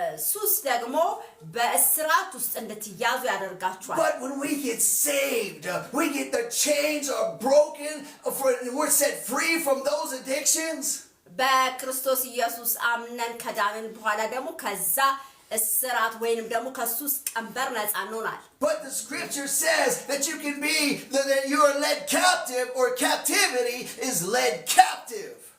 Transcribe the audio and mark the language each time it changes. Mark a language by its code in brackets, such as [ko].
[am] ሱስ ደግሞ በእስራት ውስጥ እንድትያዙ ያደርጋችኋል። [en] But when we get saved, we get the chains are broken, we're set free from those addictions. [am] በክርስቶስ ኢየሱስ አምነን ከዳንን በኋላ ደግሞ ከዛ እስራት ወይንም ደግሞ ከሱስ ቀንበር ነፃ እንሆናለን። [en] But the scripture says that you can be, that you are led captive, or captivity is led captive.